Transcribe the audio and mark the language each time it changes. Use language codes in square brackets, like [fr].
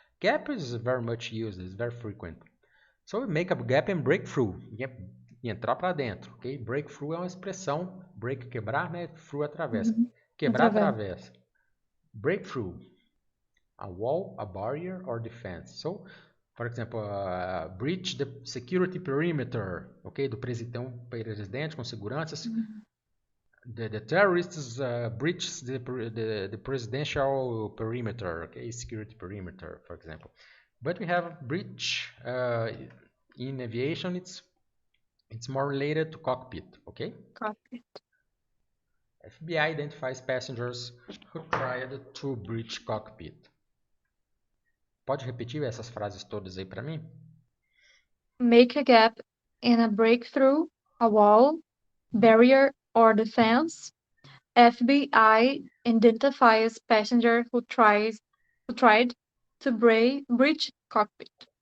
[en] Gap is very much used, it's very frequent. So we make a gap and break through. [pt] E entrar para dentro, ok? Break through é uma expressão. Break, quebrar, né? Through, atravessa. Quebrar, atravessa. Break through. [en] A wall, a barrier, or defense. So, for example, breach the security perimeter, ok? [pt] Do presidente com seguranças. [en] The terrorists breach the presidential perimeter, okay? Security perimeter, for example. But we have breach in aviation. It's more related to cockpit, okay? Cockpit. FBI identifies passengers who tried to breach cockpit. [pt] Pode repetir essas frases todas aí para mim? [en] Make a gap in a breakthrough, a wall, barrier, or defense. FBI identifies passenger who tried to breach cockpit.